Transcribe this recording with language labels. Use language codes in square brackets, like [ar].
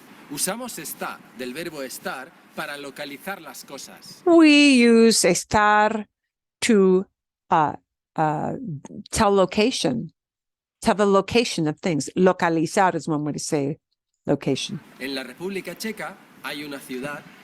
[es] Usamos está del verbo estar para localizar las cosas. [en] We use estar to tell location. Tell the location of things. Localizar is one way to say location. [es] En la República Checa hay una ciudad